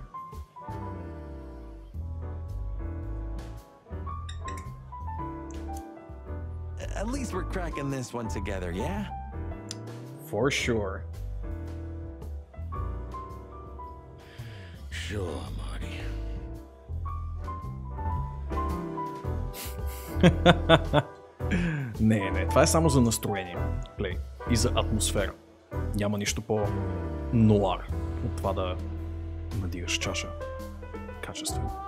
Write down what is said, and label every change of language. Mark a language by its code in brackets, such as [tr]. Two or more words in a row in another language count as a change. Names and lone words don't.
[en] At least we're cracking this one together, yeah? For sure. Sure, Marty. [bg] Не, това е само за настроение, Плей, и за атмосфера. Няма нищо по-нуар от това да надигаш чаша качествено.